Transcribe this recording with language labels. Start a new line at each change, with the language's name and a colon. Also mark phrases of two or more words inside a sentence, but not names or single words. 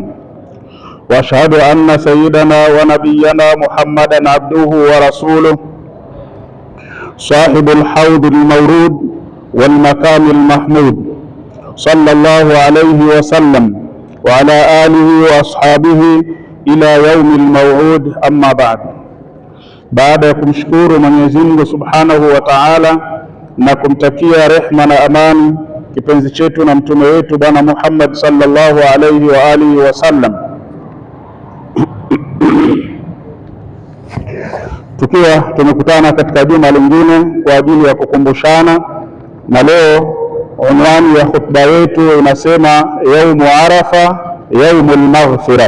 Arabic: وأشهد أن سيدنا ونبينا محمدا عبده ورسوله، صاحب الحوض المورود والمقام المحمود، صلى الله عليه وسلم وعلى آله وأصحابه إلى يوم الموعود. أما بعد.
Swahili: Baada ya kumshukuru Mwenyezi Mungu
Arabic: سبحانه وتعالى
Swahili: na kumtakia rehma na amani kipenzi chetu na mtume wetu Bwana Muhammad
Arabic: صلى الله عليه وآله وسلم,
Swahili: tukiwa tumekutana katika juma lingine kwa ajili ya kukumbushana, na leo unwani ya khutba yetu inasema
Arabic: يوم عرفة يوم المغفرة.